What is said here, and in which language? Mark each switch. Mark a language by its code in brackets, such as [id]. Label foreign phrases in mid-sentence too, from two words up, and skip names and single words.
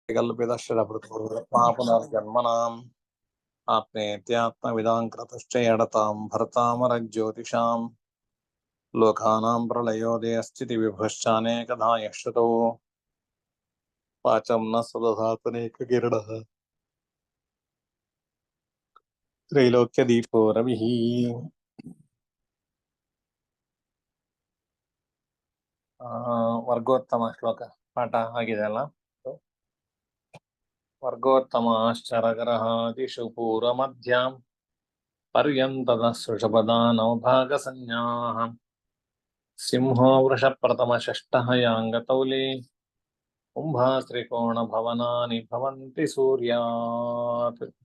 [sa] कल्पितश्रभृतोर्पापुनर्जन्मनाम् आप्नेत्यात्मविदां कृतश्चेडतां भरतामरज्योतिषाम् लोकानां प्रलयोदयस्थितिविभश्चानेकधा यश्रुतो वाचं न सदधातुनेककिरणः त्रैलोक्यदीपो रविः। [kn] ವರ್ಗೋತ್ತಮ ಶ್ಲೋಕ ಪಾಠ ಆಗಿದೆ ಅಲ್ಲ. [sa] ವರ್ಗೋತ್ತಮಾಶ್ಚರಗರಹಾದಿಷು ಪೂರ್ವಮಧ್ಯಾಂ ಪರ್ಯಂತದ ಸೃಷಪದಾನೌ ಭಾಗಸಂಜ್ಞಾಃ ಸಿಂಹೋ ವೃಷಪ್ರಥಮಷಷ್ಟಃ ಯಾಂಗತೌಲಿ ಕುಂಭಾಸ್ತ್ರಿಕೋಣ ಭವನಾನಿ ಭವಂತಿ ಸೂರ್ಯಾತ್.